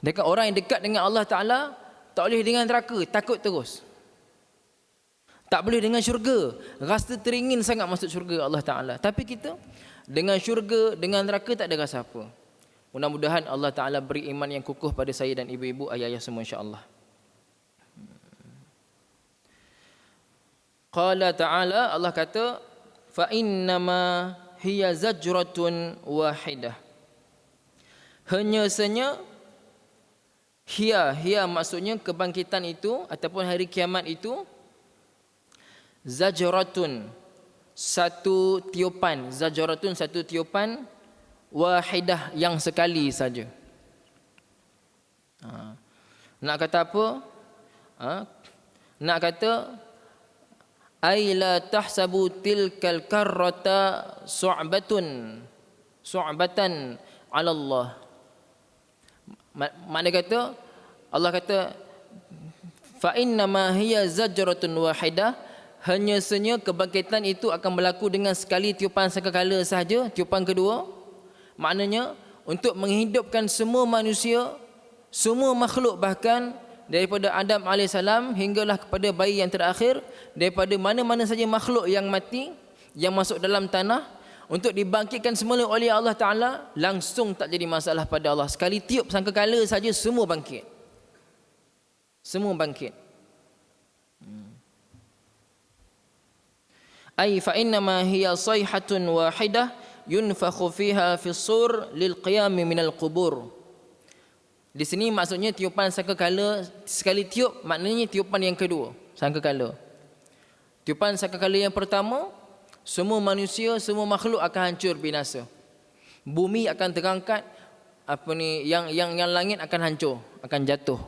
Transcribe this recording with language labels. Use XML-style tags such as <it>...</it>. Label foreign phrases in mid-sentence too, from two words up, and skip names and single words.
<ms>Dekat orang yang dekat dengan Allah Ta'ala, tak boleh dengan neraka, takut terus. Tak boleh dengan syurga, rasa teringin sangat masuk syurga Allah Ta'ala. Tapi kita dengan syurga, dengan neraka tak ada rasa apa. Mudah-mudahan Allah Ta'ala beri iman yang kukuh pada saya dan ibu-ibu, ayah-ayah semua insya-Allah.</ms> <ar>قال تعالى, Allah kata, فإنما هي زجرة واحدة.</ar> <ms>Hanya hiya maksudnya kebangkitan itu ataupun hari kiamat itu, zajratun satu tiupan, zajratun satu tiupan, wahidah yang sekali saja. Nak kata apa? Nak kata</ms> <ar>أي لا تحسبوا تلك الكرة صعبة على الله.</ar> <ms>Makna kata, Allah kata</ms> <ar>fa innama hiya zajratun wahidah,</ar> <ms>hanya sahaja kebangkitan itu akan berlaku dengan sekali tiupan sakakala sahaja, tiupan kedua. Maknanya untuk menghidupkan semua manusia, semua makhluk, bahkan daripada Adam AS hinggalah kepada bayi yang terakhir, daripada mana-mana saja makhluk yang mati, yang masuk dalam tanah, untuk dibangkitkan semula oleh Allah Ta'ala, langsung tak jadi masalah pada Allah. Sekali tiup sangkakala saja semua bangkit. Semua bangkit.</ms> <ar>أي فإنما هي صيحة واحدة ينفخ فيها في الصور للقيام من القبور.</ar> <ms>Di sini maksudnya tiupan sangkakala, sekali tiup maknanya tiupan yang kedua, sangkakala. Tiupan sangkakala yang pertama, semua manusia, semua makhluk akan hancur binasa. Bumi akan terangkat, yang langit akan hancur, akan jatuh.</ms>